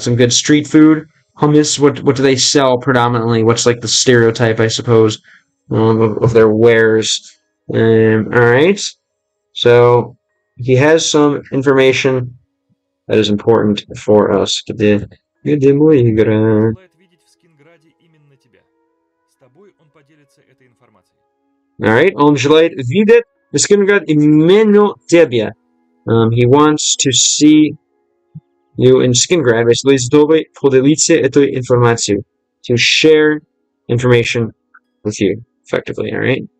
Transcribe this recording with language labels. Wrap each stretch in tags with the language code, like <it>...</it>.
<en>Some good street food, hummus. What do they sell predominantly? What's like the stereotype, I suppose, of their wares? All right. So he has some information that is important for us.</en> <ru>Где моя игра? Желает видеть в Скинграде именно тебя. С тобой он поделится этой информацией. Alright, он желает видеть в Скинграде именно тебя.</ru> <en>He wants to see you in Skingrad, basically,</en> <ru>чтобы поделиться этой информацией.</ru> <en>To share information with you, effectively, alright?</en>